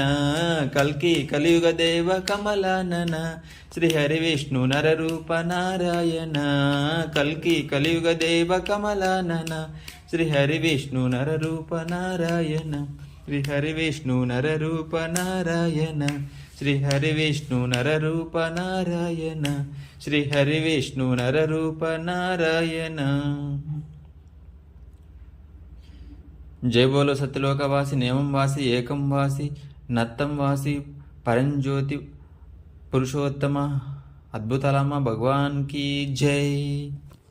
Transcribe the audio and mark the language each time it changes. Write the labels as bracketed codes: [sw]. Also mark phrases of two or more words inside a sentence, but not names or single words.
[sa] कल्की कलियुग देव कमलानन श्री हरि विष्णु नर रूप नारायण। कल्की कलियुग देव कमलानन श्री हरि विष्णु नर रूप नारायण। श्री हरि विष्णु नर रूप नारायण శ్రీ హరి విష్ణు నరరూప నారాయణ, శ్రీ హరి విష్ణు నరరూప నారాయణ. [hi] जय बोलो [te] సత్యలోకవాసి, నేమం వాసి, ఏకం వాసి, నత్తం వాసి, పరంజ్యోతి పురుషోత్తమ అద్భుతలమ్మ [hi] भगवान की जय.